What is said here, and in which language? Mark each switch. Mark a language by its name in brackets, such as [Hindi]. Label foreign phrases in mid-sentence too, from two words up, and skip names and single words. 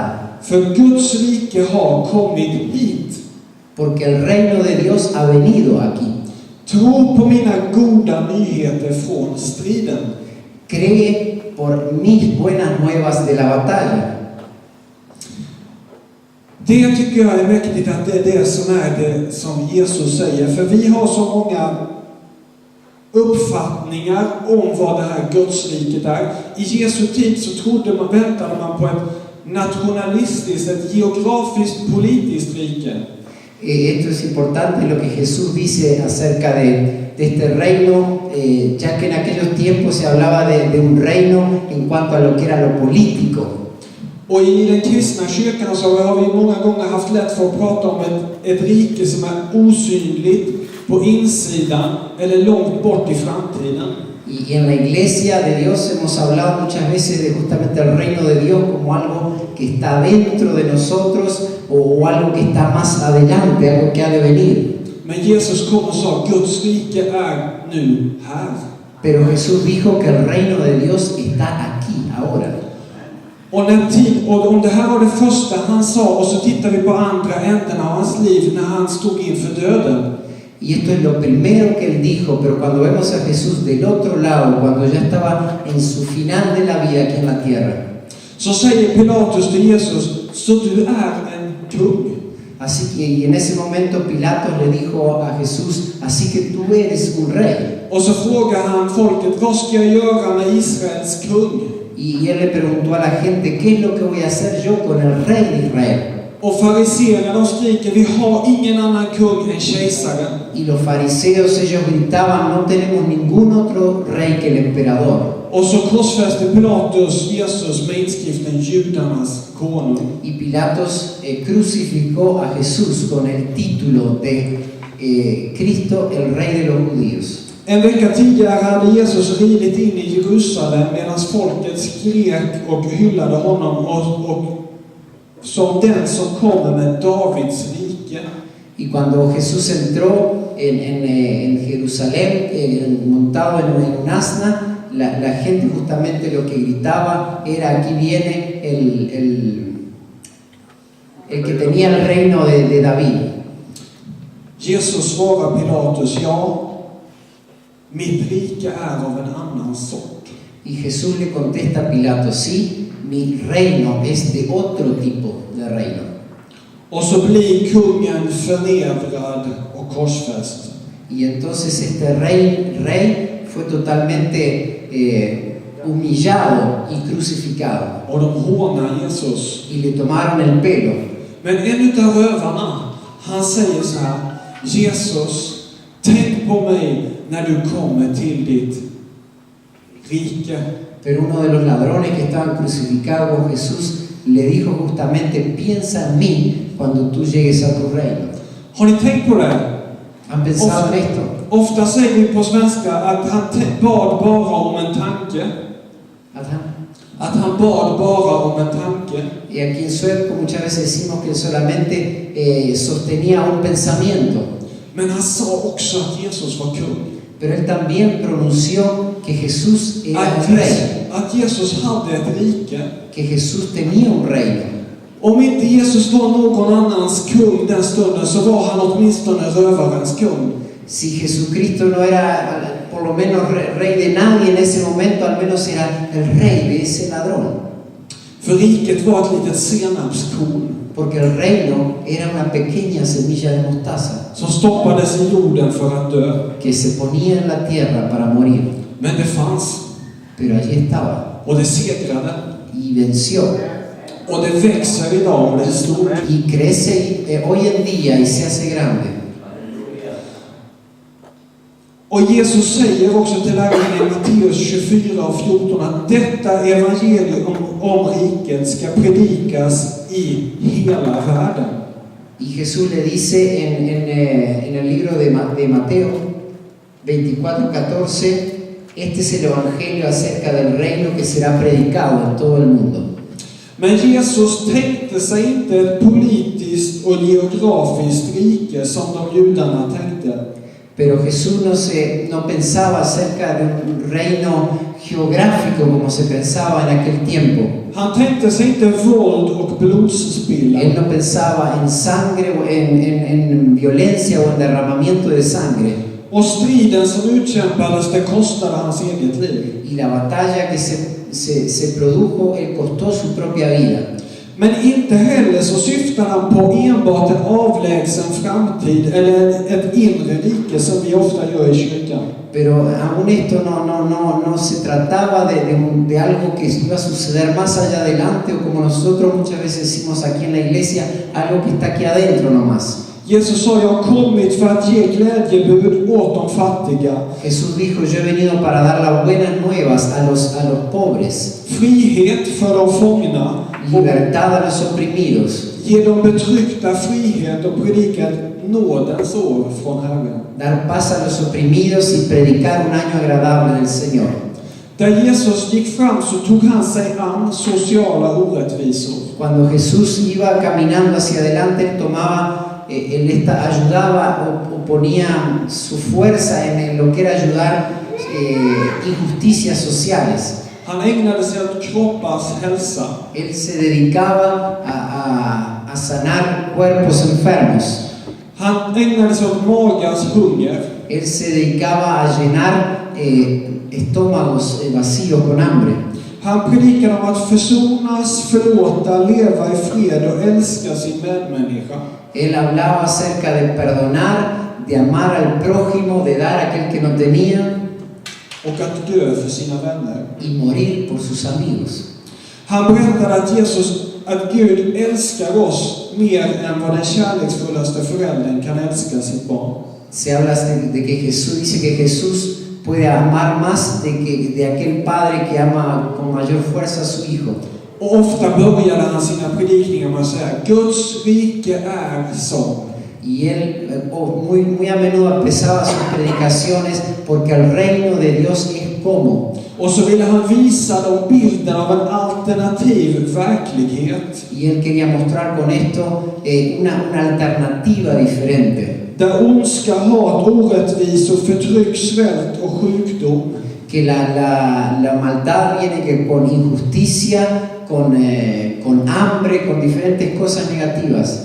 [Swedish] För Guds rike har kommit hit. [Spanish] Porque el reino de Dios ha venido aquí. [Swedish] Tro på mina goda nyheter från striden. [Spanish] Cree por mis buenas nuevas de la batalla. [Swedish] Det tycker jag är mäktigt, att det är det som Jesus säger. För vi har så många uppfattningar om vad det här Gudsriket är. I Jesu tid så väntade man på ett nationalistiskt, ett geografiskt, politiskt rike. [Spanish] Esto es importante lo que Jesús dice acerca de este reino, ya que en aquellos tiempos se hablaba de un reino en cuanto a lo que era lo político. [Swedish] Och i den kristna kyrkan så har vi många gånger haft lätt för att prata om ett rike som är osynligt på insidan eller långt bort i framtiden. [Spanish] Y en la iglesia de Dios hemos hablado muchas veces de justamente el reino de Dios como algo que está dentro de nosotros o algo que está más adelante, algo que ha de venir. [Swedish] Men Jesus kom och sa: Guds rike är nu här. [Spanish] Pero Jesús dijo que el reino de Dios está aquí, ahora. [Swedish] Och om det här var det första han sa, och så tittar vi på andra änden av hans liv när han stod inför döden. [Spanish] Y esto es lo primero que él dijo, pero cuando vemos a Jesús del otro lado, cuando ya estaba en su final de la vida aquí en la tierra, [Swedish] Så säger Pilatus till Jesus: så du är en kung. [Spanish] así que y en ese momento Pilatos le dijo a Jesús, así que tú eres un rey. [Swedish] Och så frågar han folket: vad ska jag göra med Israels kung? [Spanish] Y él le preguntó a la gente, ¿qué es lo que voy a hacer yo con el rey de Israel? [Swedish] Och fariséerna de skriker: vi har ingen annan kung än kejsaren. [Spanish] Y los fariseos, ellos gritaban, no tenemos ningún otro rey que el emperador. [Swedish] Och så korsfäste Pilatus Jesus med inskriften judarnas konung. [Spanish] Y Pilatos crucificó a Jesús con el título de Cristo, el rey de los judíos. [Swedish] En vecka tidigare hade Jesus ridit in i Jerusalem medan folket skrek och hyllade honom och som den som kommer med Davids rike. [Spanish] Y cuando Jesús entró en Jerusalén, montado en un asna, la gente justamente lo que gritaba era: aquí viene el que tenía el reino de David. [Swedish] Jesus svarar Pilatus: ja, mitt rike är av en annan sort. [Spanish] Y Jesús le contesta a Pilato: sí, mi reino es de otro tipo de reino. [Swedish] Och så blir kungen förnedrad och korsfäst. [Spanish] Y entonces este rey fue totalmente humillado y crucificado. [Swedish] Och de hånar Jesus. [Spanish] Y le tomaron el pelo. [Swedish] Men en utav rövarna, han säger så här: Jesus, tänk på mig när du kommer till ditt rike. [Spanish] Pero uno de los ladrones que estaban crucificados con Jesús le dijo justamente: piensa en mí cuando tú llegues a tu reino. [Swedish] Har ni tänkt på det? [Spanish] ¿Han pensado en esto? [Swedish] Ofta säger vi på svenska att han bad bara om en tanke. Att han bad bara om en tanke. [Spanish] Y aquí en sueco muchas veces decimos que él solamente sostenía un pensamiento. [Swedish] Men han sa också att Jesus var kung. [Spanish] Pero él también pronunció que Jesús era un rey. [Swedish] Att Jesus hade ett rike. [Spanish] Que Jesús tenía un reino. [Swedish] Om inte Jesus var någon annans kung den stunden, så var han åtminstone rövarens kung. [Spanish] Si Jesucristo no era por lo menos rey de nadie en ese momento, al menos era el rey de ese ladrón. [Swedish] För riket var ett litet senapskorn. [Spanish] Porque el reino era una pequeña semilla de mostaza. [Swedish] Som stoppades i jorden för att dö. [Spanish] Que se ponía en la tierra para morir. [Swedish] Men det fanns. [Spanish] Pero allí estaba. [Swedish] Och det segrade. [Spanish] Y venció. [Swedish] Och det växer idag och det är stort. [Spanish] Y crece hoy en día y se hace grande. [Swedish] Och Jesus säger också till lärjungarna i Matteus 24 och 14 att detta evangelium om riket ska predikas i hela världen. [Spanish] Y Jesús le dice en el libro de Mateo 24:14, este es el evangelio acerca del reino que será predicado en todo el mundo. [Swedish] Men Jesus tänkte sig inte ett politiskt och geografiskt rike som de judarna tänkte. [Spanish] Pero Jesús no pensaba acerca de un reino geográfico como se pensaba en aquel tiempo. [Swedish] Han tänkte sig inte våld och blodsspillan. [Spanish] Él no pensaba en sangre, en violencia o en derramamiento de sangre. [Swedish] Och striden som utkämpades, det kostade hans eget liv. [Spanish] Y la batalla que se produjo, él costó su propia vida. [Swedish] Men inte heller så syftar han på enbart en avlägsen framtid eller ett inre rike som vi ofta gör i kyrkan. [Spanish] Pero aún esto no se trataba de algo que iba a suceder más allá adelante, o como nosotros muchas veces decimos aquí en la iglesia, algo que está aquí adentro nomás. [Swedish] Jesus sa, jag har kommit för att ge glädjebud åt de fattiga. [Spanish] Jesús dijo, yo he venido para dar las buenas nuevas a los pobres. [Swedish] Frihet för de fångna. [Spanish] Libertad a los oprimidos. [Swedish] Ge de betryckta frihet och predika nådens år från Herren. [Spanish] Dar paz a los oprimidos y predicar un año agradable del Señor. [Swedish] Där Jesus gick fram så tog han sig an sociala orättvisor. [Spanish] Cuando Jesús iba caminando hacia adelante, él ayudaba o ponía su fuerza en lo que era ayudar injusticias sociales. [Swedish] Han ägnade sig åt kroppars hälsa. [Spanish] Él se dedicaba a sanar cuerpos enfermos. [Swedish] Han ägnade sig åt magans hunger. [Spanish] Él se dedicaba a llenar estómagos vacíos con hambre. [Swedish] Han predikade om att försonas, förlåta, leva i fred och älska sin medmänniska. [Spanish] Él hablaba acerca de perdonar, de amar al prójimo, de dar a aquel que no tenía. [Swedish] Och att dö för sina vänner. [Spanish] Y morir por sus amigos. [Swedish] Han berättade att Gud älskar oss mer än vad den kärleksfullaste föräldern kan älska sitt barn. [Spanish] Se habla de que Jesús dice que Jesús puede amar más de aquel padre que ama con mayor fuerza a su hijo. [Swedish] Och ofta började han sina predikningar med att säga, Guds rike är som. [Spanish] Y él muy a menudo empezaba sus predicaciones porque el reino de Dios es como. [Swedish] Och så ville han visa dem bilden av en alternativ verklighet. [Spanish] Y él quería mostrar con esto una alternativa diferente. [Swedish] Där ondska, hat, orättvisor, förtryck, svält och sjukdom. [Spanish] Que la maldad viene con injusticia, con hambre, con diferentes cosas negativas.